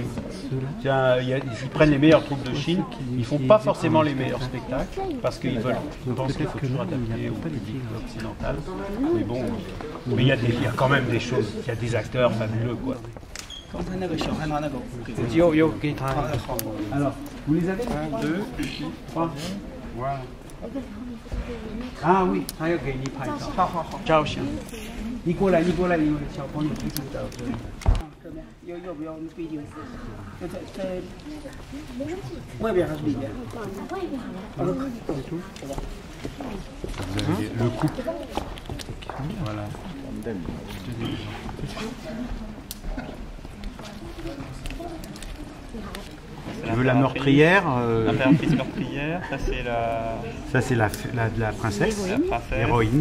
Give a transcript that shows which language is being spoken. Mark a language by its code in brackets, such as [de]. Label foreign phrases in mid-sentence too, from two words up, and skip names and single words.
[fr] Ils prennent les meilleures troupes de Chine, ils font pas forcément les meilleurs spectacles, parce qu'ils veulent, je pense qu'il faut toujours adapter au public occidental. Mais bon, mais il y a quand même des choses, il y a des acteurs fabuleux, quoi. Alors, vous les avez 1, 2, 3. Voilà. Ah oui， [zh] 还要给你拍照，好，照相。你过来，小朋友去照相。要不要我们背景？在外边还是里边？外边好了。 [fr] Le couple. Voilà. Tu veux la meurtrière L'impératrice meurtrière, ça c'est la la princesse, l'héroïne.